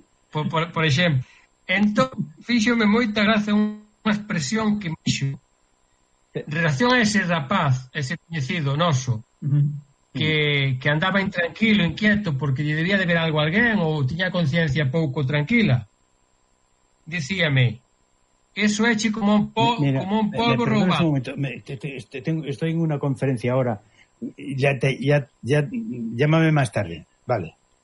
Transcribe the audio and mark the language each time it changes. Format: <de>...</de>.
<gl>Por exemplo, entón, fíxome moita gracia unha expresión que me fixo en relación a ese rapaz, ese coñecido noso, que andaba intranquilo, inquieto, porque lle debía de ver algo a alguén ou tiña conciencia pouco tranquila. Dicíame, eso éche como un polvo roubado.</gl> <es>Estoy en unha conferencia ahora. Ya llámame máis tarde, vale.</es>